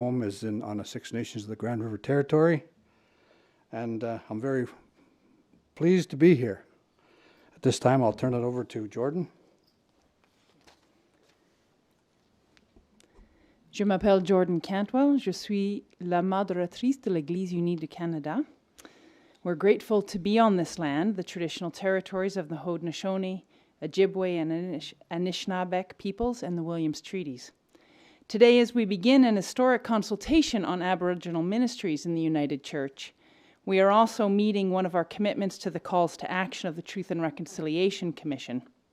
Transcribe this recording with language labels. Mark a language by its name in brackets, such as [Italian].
[English] home is on the Six Nations of the Grand River Territory, and I'm very pleased to be here. At this time, I'll turn it over to Jordan. [French] Je m'appelle Jordan Cantwell. Je suis la modératrice de l'Église unie du Canada. [English] We're grateful to be on this land, the traditional territories of the Haudenosaunee, Ojibwe, and Anishinaabeg peoples, and the Williams Treaties. Today, as we begin an historic consultation on Aboriginal ministries in the United Church, we are also meeting one of our commitments to the calls to action of the Truth and Reconciliation Commission.